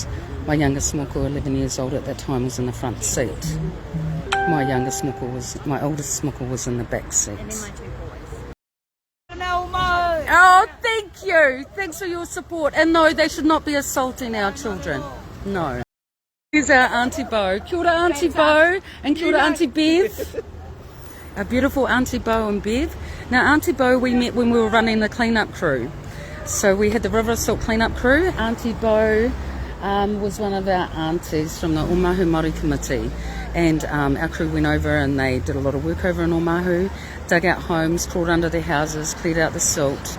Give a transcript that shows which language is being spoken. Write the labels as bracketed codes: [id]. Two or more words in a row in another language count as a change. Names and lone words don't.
[en] My youngest muckle, 11 years old at that time, was in the front seat. My oldest muckle was in the back seat. Oh, thank you. Thanks for your support. And no, they should not be assaulting our children. No. Here's our Auntie Bo. [mi] Kia ora, [en] Auntie Bo. And [mi] kia ora, [en] Auntie Bev. Our beautiful Auntie Bo and Bev. Now, Auntie Bo we met when we were running the clean-up crew. So we had the River Assault clean-up crew. Auntie Bo was one of our aunties from the Omahu Māori Committee. And our crew went over and they did a lot of work over in Omahu, dug out homes, crawled under their houses, cleared out the silt.